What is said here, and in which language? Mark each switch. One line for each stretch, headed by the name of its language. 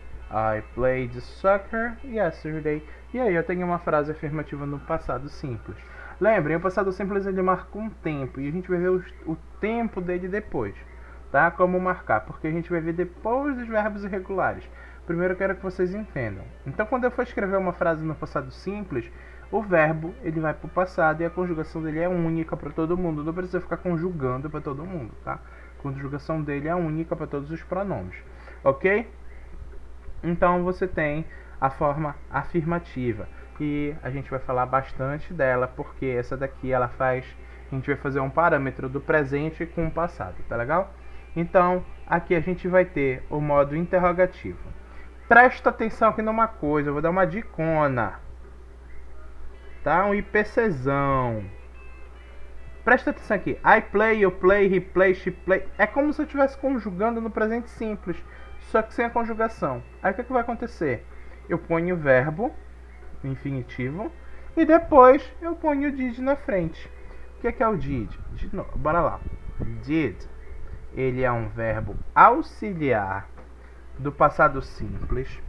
English: I played soccer yesterday.
Portuguese: E aí eu tenho uma frase afirmativa no passado simples. Lembrem, o passado simples ele marca um tempo e a gente vai ver o tempo dele depois, tá? Como marcar, porque a gente vai ver depois dos verbos irregulares. Primeiro eu quero que vocês entendam. Então quando eu for escrever uma frase no passado simples, o verbo ele vai para o passado e a conjugação dele é única para todo mundo. Não precisa ficar conjugando para todo mundo, tá? A conjugação dele é única para todos os pronomes, ok? Então você tem a forma afirmativa e a gente vai falar bastante dela porque essa daqui ela faz, a gente vai fazer um parâmetro do presente com o passado, tá legal? Então aqui a gente vai ter o modo interrogativo. Presta atenção aqui numa coisa, eu vou dar uma dicona, tá? Um IPCzão. Presta atenção aqui.
English: I play, you play, he play, she play.
Portuguese: É como se eu estivesse conjugando no presente simples, só que sem a conjugação. Aí o que vai acontecer? Eu ponho o verbo, infinitivo, e depois eu ponho o did na frente. O que é o did? Bora lá. Did. ele é um verbo auxiliar do passado simples.